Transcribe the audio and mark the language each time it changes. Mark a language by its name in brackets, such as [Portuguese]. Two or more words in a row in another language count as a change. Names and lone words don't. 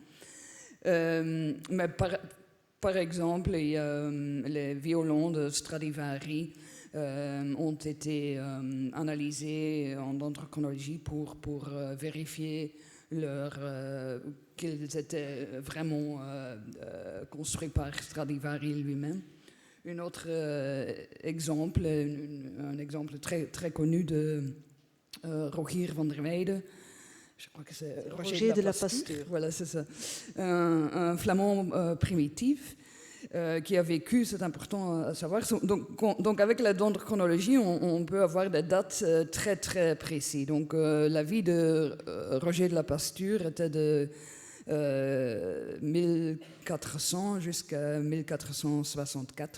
[French] Mais par exemple, il y a les violons de Stradivari ont été analysés en dendrochronologie pour vérifier qu'ils étaient vraiment construits par Stradivari lui-même. Un autre exemple, un exemple très, très connu de Rogier van der Weyde. Je crois que c'est Roger de la Pasture. Voilà, c'est ça. Un flamand primitif qui a vécu, c'est important à savoir. Donc avec la dendrochronologie, on peut avoir des dates très très précises. Donc la vie de Roger de la Pasture était de 1400 jusqu'à 1464.